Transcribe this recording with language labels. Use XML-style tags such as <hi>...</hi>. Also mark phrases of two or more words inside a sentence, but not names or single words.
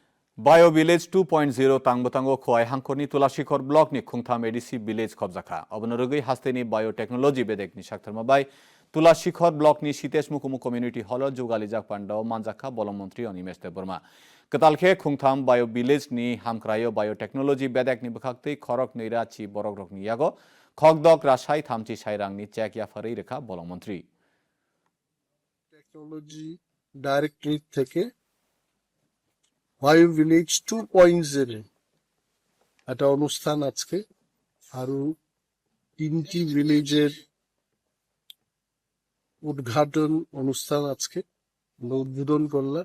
<trp>बायो विलेज 2.0 तांगबतांगो खोआई हांखरनी तुलासिखर ब्लॉक नि खुंगथाम एडिसी विलेज खबजाखा अबनरगै हास्तेनि बायोटेक्नोलॉजी बेदेकनि साक्थरमाबाय तुलासिखर ब्लॉक नि सितेश मुकुमु कम्युनिटी हॉल जुगालिजाक पांडाव मानजाखा बलम मंत्री अनिमेश देबबर्मा कतालखे खुंगथाम बायो विलेज नि हामक्रायो बायोटेक्नोलॉजी बेदेकनि बखाक्तै खरक नैराची बरगरकनि यागो खगदक रासाय थामची साइरांनि चेक याफारै रेखा बलम मंत्री</trp> <bn>টেকনোলজি ডাইরেক্টরেট থেকে বায়ো ভিলেজ 2.0 একটা অনুষ্ঠান আজকে আরো 3টি ভিলেজের উদ্ঘাটন অনুষ্ঠান আজকে উদ্বোধন করলাম।</bn>